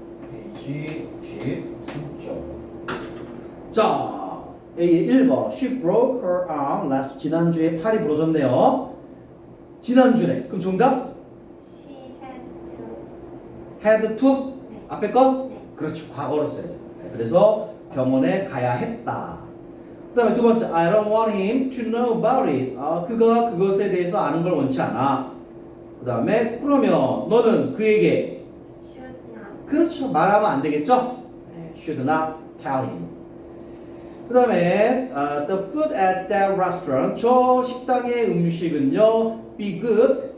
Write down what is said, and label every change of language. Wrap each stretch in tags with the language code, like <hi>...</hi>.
<ko>페이지 93점. 자, A 1번.</ko> <en>She broke her arm last.</en> <ko>지난주에 팔이 부러졌네요. 지난주에. 그럼 정답?</ko> <en>She had to. had to?</en> <ko>네. 앞에 거? 네. 그렇죠. 과거로 써야죠. 그래서 병원에 가야 했다. 그 다음에 두 번째,</ko> <en>I don't want him to know about it.</en> <ko>그가 그것에 대해서 아는 걸 원치 않아. 그 다음에, 그러면 너는 그에게</ko> <en>Should not.</en> <ko>그렇죠. 말하면 안 되겠죠? 네,</ko> <en>should not tell him.</en> <ko>그 다음에</ko> <en>the food at that restaurant.</en> <ko>저 식당의 음식은요</ko> <en>be good.</en>